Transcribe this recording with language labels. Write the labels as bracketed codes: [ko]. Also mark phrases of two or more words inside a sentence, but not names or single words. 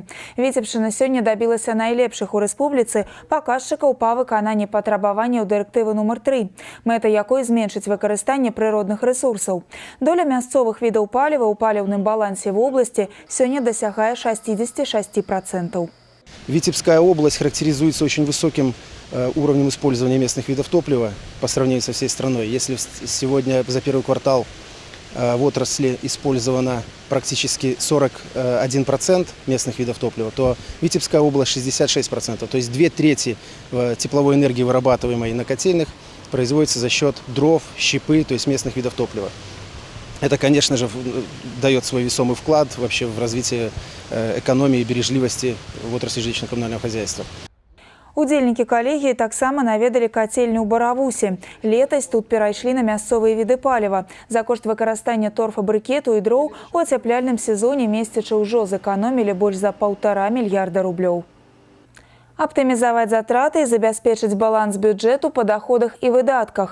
[be] Віцебшчына сёння дабілася найлепшых у рэспубліцы паказчыкаў па выкананні патрабаванняў дырэктывы нумар 3, мэта якой зменшыць выкарыстанне прыродных рэсурсаў. Доля мясцовых відаў паліва ў паліўным балансе в обласці сёння дасягае 66%. [ru] Витебская область характеризуется очень высоким уровнем использования местных видов топлива по сравнению со всей страной. Если сегодня за первый квартал в отрасли использовано практически 41% местных видов топлива, то Витебская область 66%. То есть 2/3 тепловой энергии, вырабатываемой на котельных, производится за счет дров, щепы, то есть местных видов топлива. Это, конечно же, дает свой весомый вклад вообще в развитие экономии и бережливости в отрасли жилищно-коммунального хозяйства. [be] Удзельнікі калегіі таксама наведалі кацельню ў Баравусе. Летась тут перайшлі на мясцовыя віды паліва. За кошт выкарыстання торфабрыкету і дроў у ацяпляльным сезоне месцічы ўжо зэканомілі больш за 1,5 мільярда рублёў. Аптымізаваць затраты і забяспечыць баланс бюджэту па доходах і выдатках.